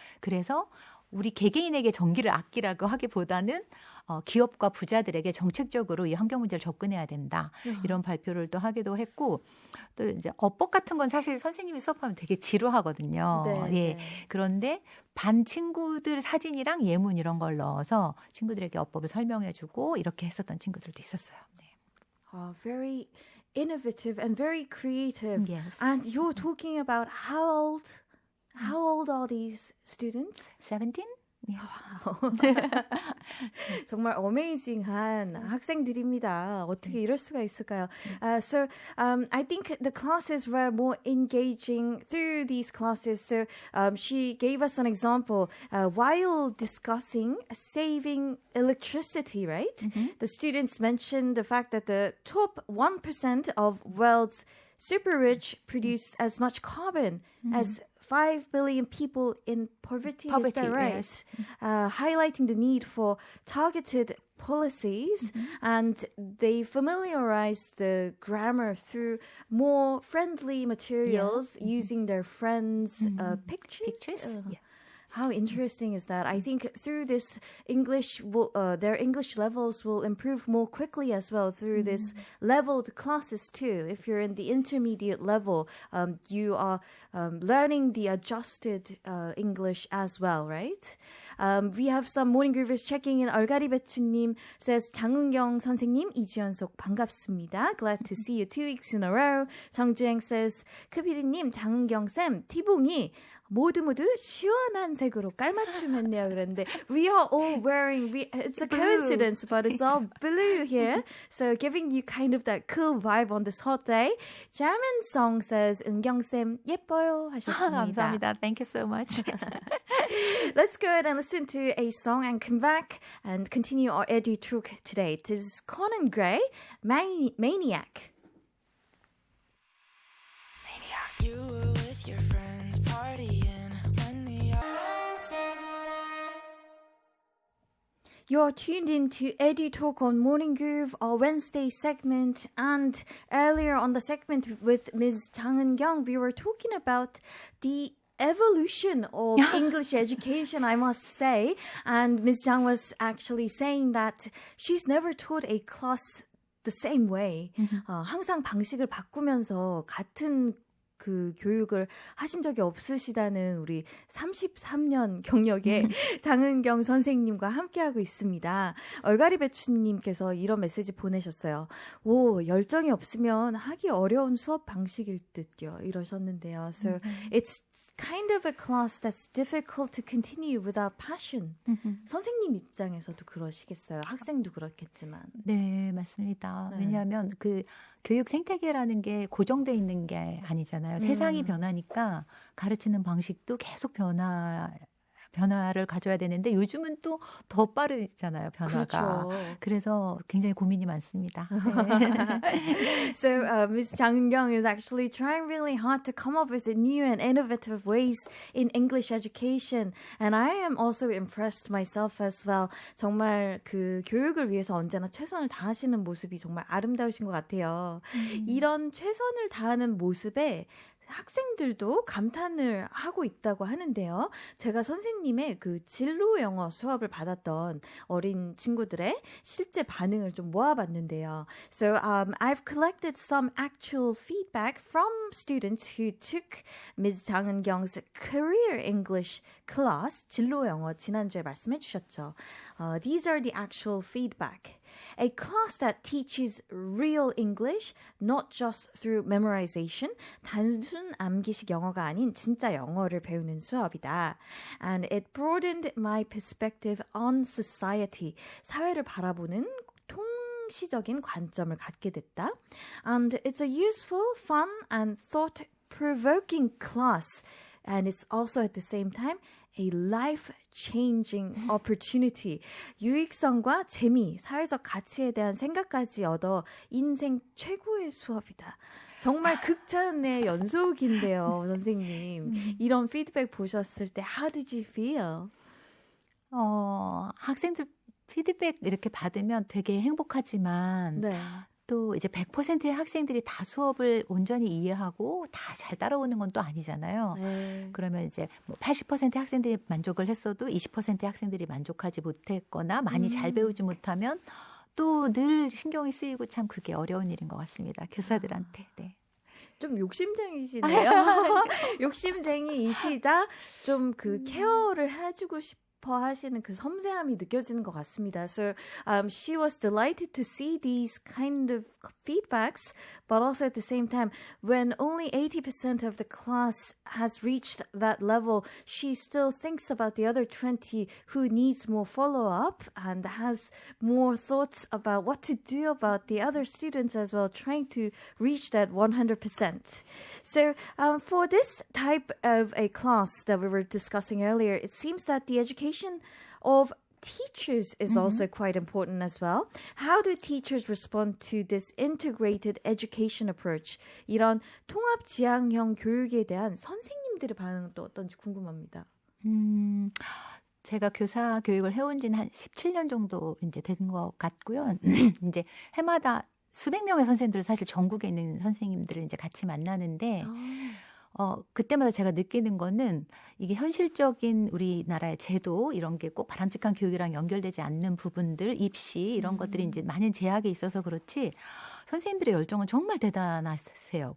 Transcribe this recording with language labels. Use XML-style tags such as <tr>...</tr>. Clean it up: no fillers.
<ko>그래서 우리 개개인에게 전기를 아끼라고 하기보다는 기업과 부자들에게 정책적으로 이 환경 문제를 접근해야 된다. 이런 발표를 또 하기도 했고 또 이제 어법 같은 건 사실 선생님이 수업하면 되게 지루하거든요. 네, 예. 네. 그런데 반 친구들 사진이랑 예문 이런 걸 넣어서 친구들에게 어법을 설명해주고 이렇게 했었던 친구들도 있었어요. 네.</ko> <en>Very innovative and very creative. Yes. And you're talking about how old are these students? 17?</en> <ko>정말 어메이징한 학생들입니다. 어떻게 이럴 수가 있을까요?</ko> <en>I think the classes were more engaging through these classes. So she gave us an example while discussing saving electricity, right? The students mentioned the fact that the top 1% of world's super rich produce as much carbon as 5 billion people in poverty. Is that right? Yes. Highlighting the need for targeted policies, and they familiarize the grammar through more friendly materials using their friends' pictures. Yeah. How interesting is that? I think through this English, their English levels will improve more quickly as well through this leveled classes too. If you're in the intermediate level, you are learning the adjusted English as well, right? We have some morning groovers checking in.</en> <ko>얼가리 배추님 says 장은경 선생님 2주 연속 반갑습니다.</ko> <en>Glad to see you 2 weeks in a row.</en> <ko>정주행 says 크비리님 장은경 쌤 티봉이 모두 시원한 색으로 깔맞춤했네요.</ko> <en>그런데 we are all wearing, it's a coincidence, but it's all blue here. So giving you kind of that cool vibe on this hot day. Jamin Song says,</en> <ko>은경쌤 예뻐요 하셨습니다. 감사합니다.</ko> <en>Thank you so much. Let's go ahead and listen to a song and come back and continue our edu talk today. This is Conan Gray, Maniac. You were with your friends partying when the You're tuned in to Edu Talk on Morning Groove, our Wednesday segment. And earlier on the segment with Ms. Jang Eun-kyung, we were talking about the evolution of English education, I must say. And Ms. Jang was actually saying that she's never taught a class the same way.</en> <ko>항상 방식을 바꾸면서 같은 그 교육을 하신 적이 없으시다는 우리 33년 경력의 장은경 선생님과 함께하고 있습니다. 얼가리 배추님께서 이런 메시지 보내셨어요. 오, 열정이 없으면 하기 어려운 수업 방식일 듯요. 이러셨는데요.</ko> <en>So it's kind of a class that's difficult to continue without passion.</en> <ko>선생님 입장에서도 그러시겠어요. 학생도 그렇겠지만. 네, 맞습니다. 네. 왜냐하면 그 교육 생태계라는 게 고정돼 있는 게 아니잖아요. 세상이 변하니까 가르치는 방식도 계속 변화를 가져야 되는데 요즘은 또 더 빠르잖아요, 변화가. 그렇죠. 그래서 굉장히 고민이 많습니다.</ko> <en>So Ms. Jang Eun-kyung is actually trying really hard to come up with new and innovative ways in English education. And I am also impressed myself as well.</en> <ko>정말 그 교육을 위해서 언제나 최선을 다하시는 모습이 정말 아름다우신 것 같아요. 이런 최선을 다하는 모습에 학생들도 감탄을 하고 있다고 하는데요. 제가 선생님의 그 진로 영어 수업을 받았던 어린 친구들의 실제 반응을 좀 모아봤는데요.</ko> <en>So I've collected some actual feedback from students who took Ms. Jang Eun-kyung's Career English class,</en> <ko>진로 영어 지난주에 말씀해 주셨죠.</ko> <en>These are the actual feedback. A class that teaches real English, not just through memorization.</en> <ko>단순 암기식 영어가 아닌 진짜 영어를 배우는 수업이다.</ko> <en>And it broadened my perspective on society.</en> <ko>사회를 바라보는 통시적인 관점을 갖게 됐다.</ko> <en>And it's a useful, fun, and thought-provoking class. And it's also at the same time a life-changing opportunity.</en> <ko>유익성과 재미, 사회적 가치에 대한 생각까지 얻어 인생 최고의 수업이다. 정말 극찬의 연속인데요, 선생님. 이런 피드백 보셨을 때</ko> <en>how did you feel?</en> <ko>학생들 피드백 이렇게 받으면 되게 행복하지만 네. 또 이제 100%의 학생들이 다 수업을 온전히 이해하고 다 잘 따라오는 건 또 아니잖아요. 네. 그러면 이제 뭐 80%의 학생들이 만족을 했어도 20%의 학생들이 만족하지 못했거나 많이 잘 배우지 못하면 또 늘 신경이 쓰이고 참 그게 어려운 일인 것 같습니다. 교사들한테. 네. 좀 욕심쟁이시네요. 욕심쟁이이시자 좀 그 케어를 해주고 싶어 하시는 그 섬세함이 느껴지는 것 같습니다.</ko> <en>So she was delighted to see these kind of feedbacks, but also at the same time, when only 80% of the class has reached that level, she still thinks about the other 20 who needs more follow-up and has more thoughts about what to do about the other students as well, trying to reach that 100%. So for this type of a class that we were discussing earlier, it seems that the education of teachers is also quite important as well. How do teachers respond to this integrated education approach?</en> <ko>이런 통합 지향형 교육에 대한 선생님들의 반응은 또 어떤지 궁금합니다. 제가 교사 교육을 해온 지는 한 17년 정도 이제 된 것 같고요. 이제 해마다 수백 명의 선생님들을 사실 전국에 있는 선생님들을 이제 같이 만나는데 그때마다 제가 느끼는 거는 이게 현실적인 우리나라의 제도 이런 게 꼭 바람직한 교육이랑 연결되지 않는 부분들, 입시 이런 것들이 이제 많은 제약이 있어서 그렇지 선생님들의 열정은 정말 대단하세요.</ko>